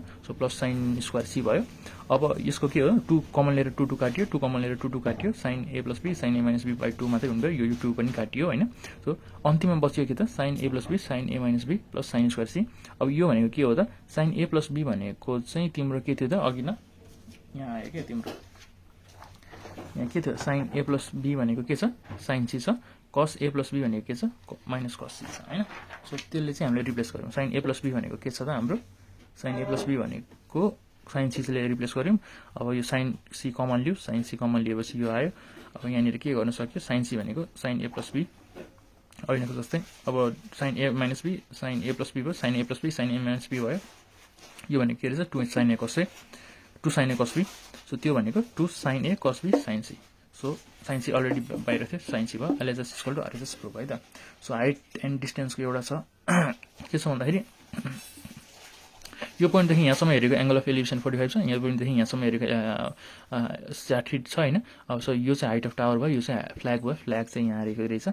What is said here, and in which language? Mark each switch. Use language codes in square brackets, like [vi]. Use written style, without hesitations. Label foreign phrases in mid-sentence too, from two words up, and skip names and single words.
[en] so plus sin square c [ne] भयो। अब यसको के हो 2 कमन लिएर 2 काटियो 2 कमन लिएर 2 काटियो [en] sin a plus b sin a minus b by 2 [ne] मात्रै हुन्छ यो 2 पनि काटियो हैन। सो अन्तिममा बच्यो के त [en] sin a plus b sin a minus b plus sin square c. [ne] अब यो भनेको के हो त [en] sin a plus b [ne] भनेको चाहिँ तिम्रो के थियो त अघि न यहाँ आयो के तिम्रो यहाँ के थियो [en] sin a plus b [ne] भनेको के छ sin c छ [en] cos a plus b [ne] भनेको के छ [en] minus cos c [ne] छ हैन। सो त्यसले चाहिँ हामीले रिप्लेस गर्यौं [en] sin a plus b [ne] भनेको के छ त हाम्रो [en] sin a plus b [ne] भनेको sin c ले रिप्लेस गर्यौं। अब यो sin c कमन लियो sin c कमन लिएपछि यो आयो। अब यहाँ निर के गर्न सक्यो sin c भनेको [en] sin a plus b [ne] अहिलेको जस्तै अब [en] sin a minus b sin a plus b भयो sin a plus b sin a minus b [ne] भयो। यो भनेको के रहेछ [en] 2 sin a cos a 2 sin a cos b। [ne] सो त्यो भनेको [en] 2 sin a cos b sin c। [ne] सो sin c अलरेडी बाहिर थियो sin c भयो [en] LHS = RHS proof [ne] है त। सो [en] height and distance [ne] एउटा छ के छ भन्दाखेरि यो पोइन्ट देखि यहाँसम्म हेरेको [en] angle of elevation [ne] 45 छ यहाँ पोइन्ट देखि यहाँसम्म हेरेको 60 छ हैन। अब सो यो चाहिँ [en] height of tower [ne] भयो यो चाहिँ फ्ल्याग भयो फ्ल्याग चाहिँ यहाँ हेरेको रहेछ।